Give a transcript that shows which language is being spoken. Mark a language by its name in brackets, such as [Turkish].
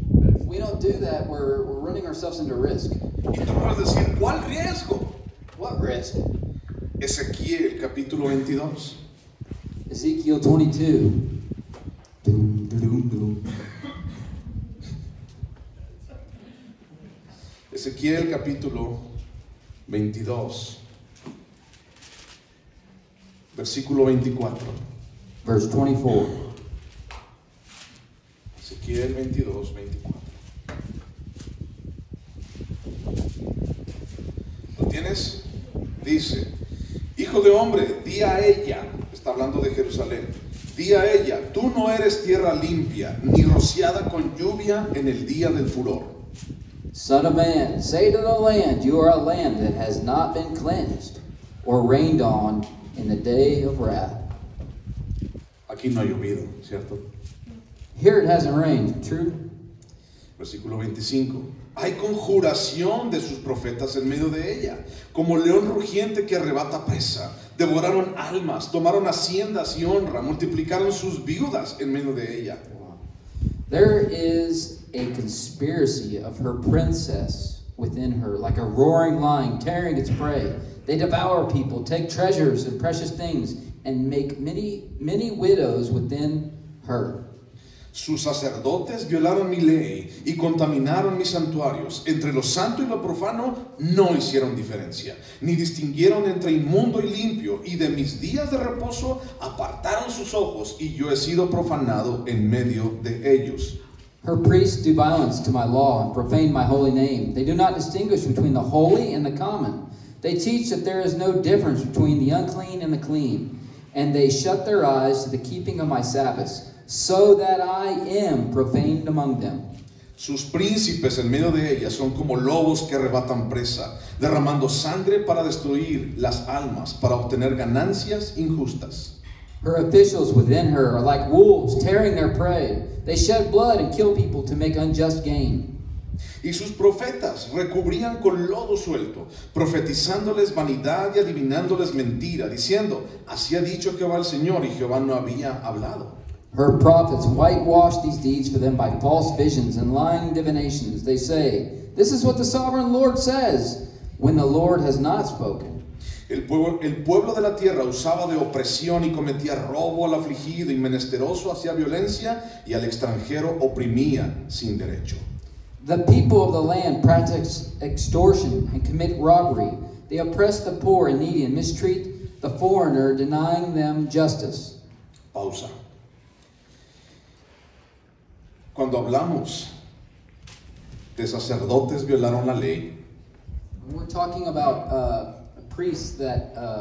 [English] But if we don't do that, we're running ourselves into risk. [Spanish] Y tú puedes decir, ¿cuál riesgo? [English] What risk? [Spanish] Ezequiel capítulo 22. [English] Ezekiel 22. Doom, doom, doom. [Spanish] Ezequiel capítulo 22. Versículo 24. [English] Verse 24. [Spanish] Ezequiel 22, 24. ¿Lo tienes? Dice, hombre, di a ella, está hablando de Jerusalén, di a ella, tú no eres tierra limpia, ni rociada con lluvia en el día del furor. [English] Son of man, say to the land, you are a land that has not been cleansed or rained on in the day of wrath. [Spanish] Aquí no ha llovido, ¿cierto? [English] Here it hasn't rained, true? [Spanish] Versículo 25. Hay conjuración de sus profetas en medio de ella, como león rugiente que arrebata presa. Devoraron almas, tomaron haciendas y honra, multiplicaron sus viudas en medio de ella. [English] There is a conspiracy of her princess within her, like a roaring lion tearing its prey. They devour people, take treasures and precious things, and make many widows within her. [Spanish] Sus sacerdotes violaron mi ley y contaminaron mis santuarios. Entre lo santo y lo profano no hicieron diferencia, ni distinguieron entre inmundo y limpio, y de mis días de reposo apartaron sus ojos, y yo he sido profanado en medio de ellos. [English] Her priests do violence to my law and profane my holy name. They do not distinguish between the holy and the common. They teach that there is no difference between the unclean and the clean, and they shut their eyes to the keeping of my Sabbaths, so that I am profaned among them. [Spanish] Sus príncipes en medio de ella son como lobos que arrebatan presa, derramando sangre para destruir las almas, para obtener ganancias injustas. [English] Her officials within her are like wolves tearing their prey. They shed blood and kill people to make unjust gain. [Spanish] Y sus profetas recubrían con lodo suelto, profetizándoles vanidad y adivinándoles mentira, diciendo, así ha dicho Jehová el Señor, y Jehová no había hablado. [English] Her prophets whitewash these deeds for them by false visions and lying divinations. They say, this is what the sovereign Lord says, when the Lord has not spoken. [Spanish] El pueblo de la tierra usaba de opresión y cometía robo al afligido y menesteroso, hacía violencia y al extranjero oprimía sin derecho. [English] The people of the land practice extortion and commit robbery. They oppress the poor and needy and mistreat the foreigner, denying them justice. [Spanish] Pausa. Cuando hablamos de sacerdotes violaron la ley, [English] We're talking about priests that,